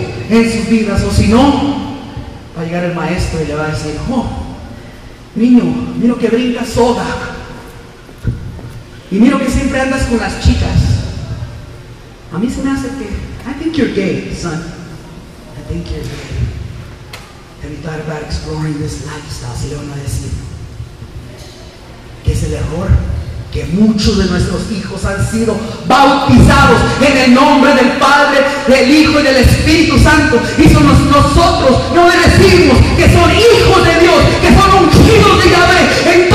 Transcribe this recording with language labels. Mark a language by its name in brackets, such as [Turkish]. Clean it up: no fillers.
[Spanish] en sus vidas. O si no, va a llegar el maestro y le va a decir: oh, niño, miro que brincas soda, y miro que siempre andas con las chicas. A mí se me hace que, [English] I think you're gay, son. I think you're gay. Have you thought about exploring this lifestyle? [Spanish] Si le van a decir que es el error, que muchos de nuestros hijos han sido bautizados en el nombre del Padre, del Hijo y del Espíritu Santo, y nosotros no le decimos que son hijos de Dios, que son ungidos de Yahvé.